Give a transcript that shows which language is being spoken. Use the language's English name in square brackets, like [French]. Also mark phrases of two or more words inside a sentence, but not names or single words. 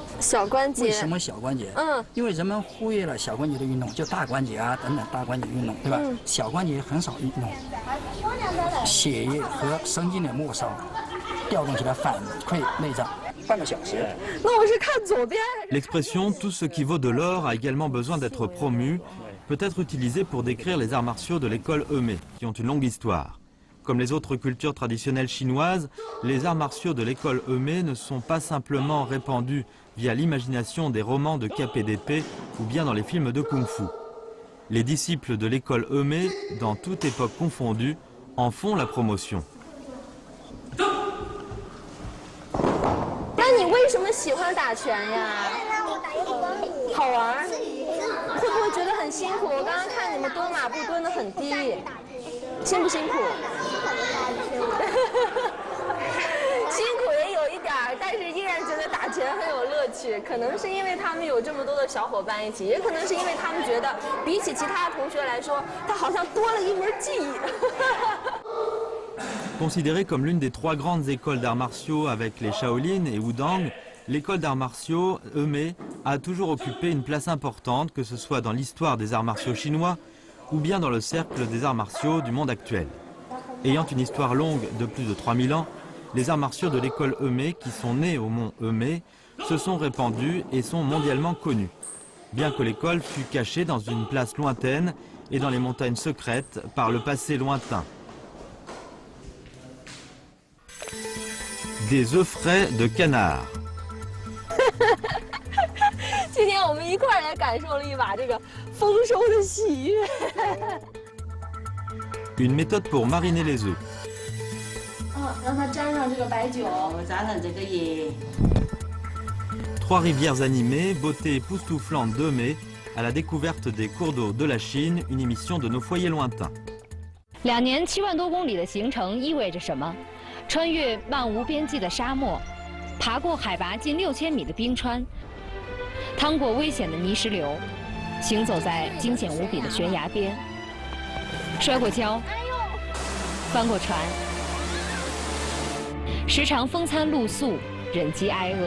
[Chinese] 小关节。为什么小关节？因为人们忽略了小关节的运动，就大关节等等大关节运动，对吧？小关节很少运动，血液和神经的末梢调动起来反馈内脏，半个小时。那我是看左边。 [French] L'expression « tout ce qui vaut de l'or » a également besoin d'être promue, peut être utilisée pour décrire les arts martiaux de l'école Eumée, qui ont une longue histoire. Comme les autres cultures traditionnelles chinoises, les arts martiaux de l'école Eumée ne sont pas simplement répandus via l'imagination des romans de KPDP ou bien dans les films de kung-fu. Les disciples de l'école Eumée, dans toute époque confondue, en font la promotion. [Chinese] 那你为什么喜欢打拳呀？好玩？会不会觉得很辛苦？我刚刚看你们蹲马步蹲得很低，辛不辛苦？辛苦也有一点儿，但是依然觉得打拳很有乐趣。可能是因为他们有这么多的小伙伴一起，也可能是因为他们觉得比起其他同学来说，他好像多了一门技艺。 [French] Considérée comme l'une des trois grandes écoles d'arts martiaux avec les Shaolin et Wudang, l'école d'arts martiaux Eumée a toujours occupé une place importante, que ce soit dans l'histoire des arts martiaux chinois ou bien dans le cercle des arts martiaux du monde actuel. Ayant une histoire longue de plus de 3000 ans, les arts martiaux de l'école Eumée, qui sont nés au mont Eumée, se sont répandus et sont mondialement connus. Bien que l'école fût cachée dans une place lointaine et dans les montagnes secrètes par le passé lointain. Des œufs frais de canard. [Chinese] 今天我们一块儿来感受了一把这个丰收的喜悦。 [French] Une méthode pour mariner les œufs. [Chinese] 让它沾上这个白酒。沾上这个盐。 [French] Trois rivières animées, beauté époustouflante d'Eumée, à la découverte des cours d'eau de la Chine, une émission de nos foyers lointains. [Chinese] 2 年7万多公里的行程意味着什么？穿越漫无边际的沙漠，爬过海拔近6000米的冰川，趟过危险的泥石流，行走在惊险无比的悬崖边，摔过跤，翻过船，时常风餐露宿，忍饥挨饿。